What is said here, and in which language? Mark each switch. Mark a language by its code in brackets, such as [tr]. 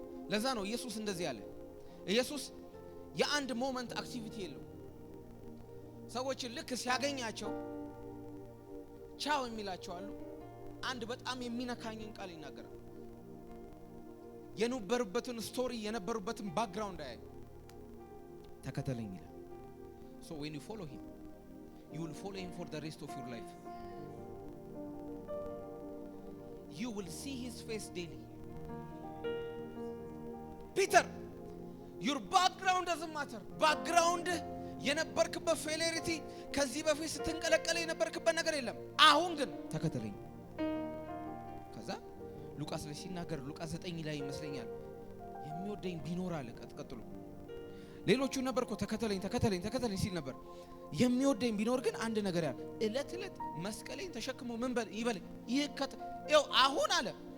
[am] ለዛ ነው ኢየሱስ እንደዚህ ያለ። ኢየሱስ የአንድ ሞመንት አክቲቪቲ የለው። ሰዎችን ልክ ሲያገኛቸው ቻው የሚላቸው አሉ። አንድ በጣም የሚነካኝን ቃል ይናገራል። የነበሩበትን ስቶሪ የነበሩበትን ባክግራውንድ አይ ተከተለኝ ይላል። [en] So when you follow him, you will follow him for the rest of your life. You will see his face daily. Peter, your background doesn't matter. [am] Background የነበርክበት ፌሌሪቲ ከዚህ በፊት ስትንቀለቀለ የነበርክበት ነገር የለም። አሁን ግን ተከተለኝ። ከዛ ሉቃስ ላይ ሲናገር ሉቃስ 9 ላይ ይመስለኛል የሚወደኝ ቢኖር አለ። ቀጥሎ ሌሎቹ ነበርኮ ተከተለኝ ሲል ነበር። የሚወደኝ ቢኖር ግን አንድ ነገር ያለ እለት መስቀሌን ተሸክሞ ምን ይበል ይኸው አሁን አለ